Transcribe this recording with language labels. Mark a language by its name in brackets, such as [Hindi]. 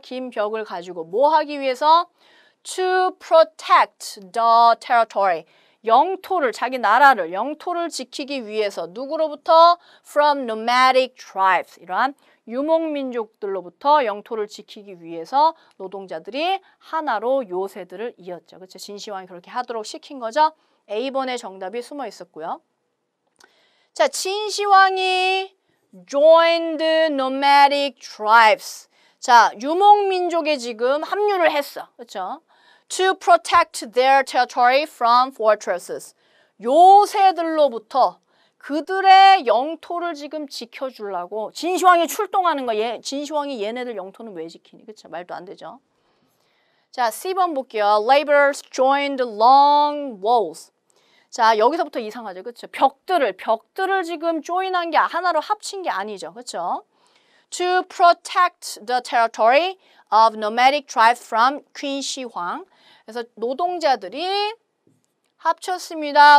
[Korean] 긴 벽을 가지고 뭐 하기 위해서? [English] To protect the territory, [Korean] 영토를, 자기 나라를, 영토를 지키기 위해서 누구로부터? [English] From nomadic tribes, [Korean] 이러한 유목민족들로부터 영토를 지키기 위해서 노동자들이 하나로 요새들을 이었죠. 그렇죠? 진시황이 그렇게 하도록 시킨 거죠. A번의 정답이 숨어 있었고요. 자, 진시황이 [English] joined nomadic tribes. [Korean] 자, 유목민족에 지금 합류를 했어. 그렇죠? [English] To protect their territory from fortresses. [Korean] 요새들로부터 그들의 영토를 지금 지켜주려고 진시황이 출동하는 거야. 진시황이 얘네들 영토는 왜 지키니? 그렇죠? 말도 안 되죠. 자, C번 볼게요. [English] Laborers joined long walls. [Korean] 자, 여기서부터 이상하죠. 그렇죠? 벽들을 지금 조인한 게 하나로 합친 게 아니죠. 그렇죠? [English] To protect the territory of nomadic tribes from Queen 시황. [Korean] 그래서 노동자들이 합쳤습니다.